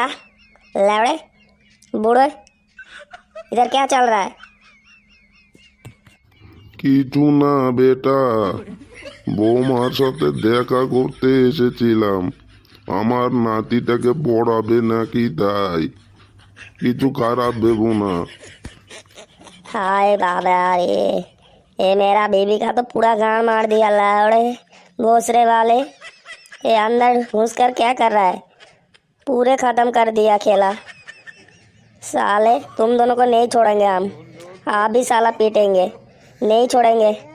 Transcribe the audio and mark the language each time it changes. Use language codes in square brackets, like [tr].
[hi] आ लौड़े बूढ़े, इधर क्या चल रहा है? [bn] কিছু না বেটা, বৌমার সাথে দেখা করতে এসেছিলাম। আমার নাতিটাকে পড়াবে নাকি তাই, কিছু খারাপ ভেবো না। [hi] हाय बाबा, ये मेरा बीबी का तो पूरा गाड़ मार दिया लौड़े भोसरे वाले। ये अंदर घुस कर क्या कर रहा है? पूरे खत्म कर दिया खेला। साले तुम दोनों को नहीं छोड़ेंगे हम, आप भी साला पीटेंगे, नहीं छोड़ेंगे।